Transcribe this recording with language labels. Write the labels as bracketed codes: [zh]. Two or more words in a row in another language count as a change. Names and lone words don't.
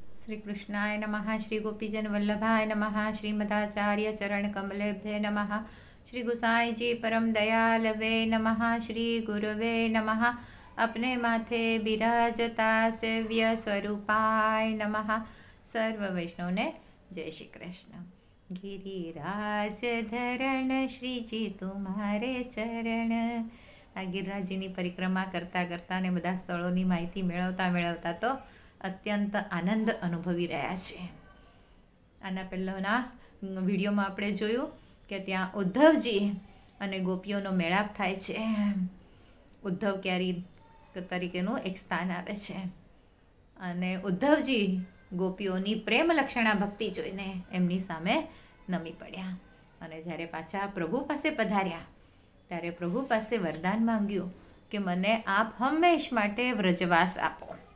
[sa] श्री कृष्णाय नमः। श्री गोपीजन वल्लभाय नमः। श्रीमदाचार्य चरण कमलेभ्ये नमः। श्री गुसाई जी परम दयालवे नमः। श्री गुरुवे नमः। [hi] अपने माथे बिराजता [sa] सेव्य स्वरूपाय नमः। [gu] સર્વ વૈષ્ણવ ને જય શ્રી કૃષ્ણ। [hi] गिरिराज धरण श्री जी तुम्हारे चरण। [gu] आ गिरिराजजीની પરિક્રમા કરતા કરતા ને બધા સ્થળોની માહિતી મેળવતા તો અત્યંત આનંદ અનુભવી રહ્યા છે। આના પહેલાંના વિડીયોમાં આપણે જોયું કે ત્યાં ઉદ્ધવજી અને ગોપીઓનો મેળાપ થાય છે। ઉદ્ધવ ક્યારી તરીકેનું એક સ્થાન આવે છે અને ઉદ્ધવજી ગોપીઓની પ્રેમ લક્ષણા ભક્તિ જોઈને એમની સામે નમી પડ્યા અને જ્યારે પાછા પ્રભુ પાસે પધાર્યા ત્યારે પ્રભુ પાસે વરદાન માંગ્યું કે મને આપ હંમેશ માટે વ્રજવાસ આપો।